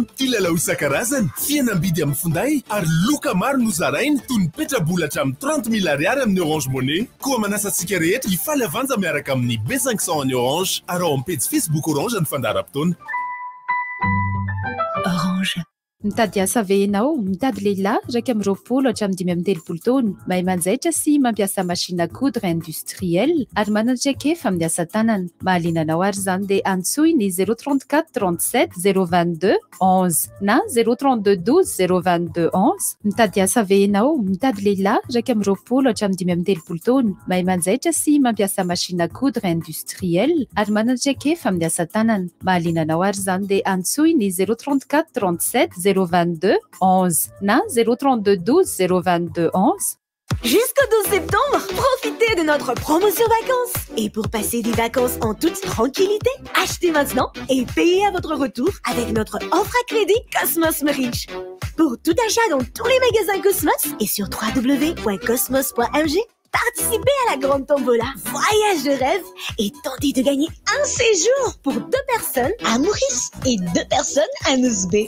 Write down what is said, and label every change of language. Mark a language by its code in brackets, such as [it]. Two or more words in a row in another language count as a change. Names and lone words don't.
[mg] Ilalao isan-karazany, fihenam-bidy amin'ny finday ary loka maro nozarainy toy ny petrabola hatramin'ny 30,000 ariary amin'ny Orange Money. Koa manasa antsika rehetra hifaly avanja miaraka amin'ny B500 ny Orange. Ary ao amin'ny page Facebook Orange ny fandaharam-potoana. Orange. Mitady asa ve ianao? Mitady lehilahy raika amin'ny 20 hatramin'ny 13 taona, mahay manjaitra sy mampiasa [fr] machine à coudre industrielle [mg] ary manandraikefa amin'ny asa tanana. Mahaliana anao ary izany dia antsoy ny 034 37 022 11 na 032 12 022 11. Mitady asa ve ianao? Mitady lehilahy raika amin'ny 20 hatramin'ny 13 taona, mahay manjaitra sy mampiasa [fr] machine à coudre industrielle [mg] ary manandraikefa amin'ny asa tanana. Mahaliana anao ary izany dia antsoy ny 034 37 022 11 na 032 12 022 11. [fr] Jusqu'au 12 septembre, profitez de notre promotion vacances. Et pour passer des vacances en toute tranquillité, achetez maintenant et payez à votre retour avec notre offre à crédit Cosmos Merich. Pour tout achat dans tous les magasins Cosmos et sur www.cosmos.mg, participez à la grande tombola Voyage de rêve et tentez de gagner un séjour pour 2 personnes à Maurice et 2 personnes à Nouzbé.